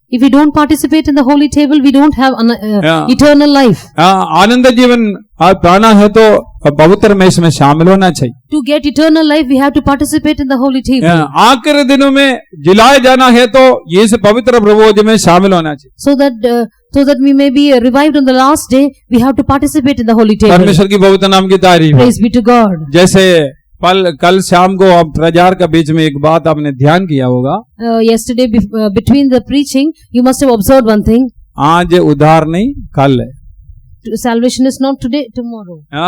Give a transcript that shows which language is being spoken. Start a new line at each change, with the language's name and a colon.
English: If we don't participate in the holy table, we don't have eternal life.
Hindi: आनंद जीवन पाना है तो पवित्र मेज में शामिल होना चाहिए।
English: To get eternal life, we have to participate in the holy table.
Hindi: आखिरी दिनों में जिलाए जाना है तो ये से पवित्र प्रभोज में शामिल होना चाहिए।
English: So that we may be revived on the last day, we have to participate in the holy table.
Hindi: परमेश्वर की बहुत नाम की तारीफ।
English: Praise be to God.
Hindi: जैसे कल शाम को अब प्रचार का बीच में एक बात आपने ध्यान किया होगा।
English: Yesterday between the preaching, you must have observed one thing.
Hindi: आज उधार नहीं कल है।
English: Salvation is not today, tomorrow.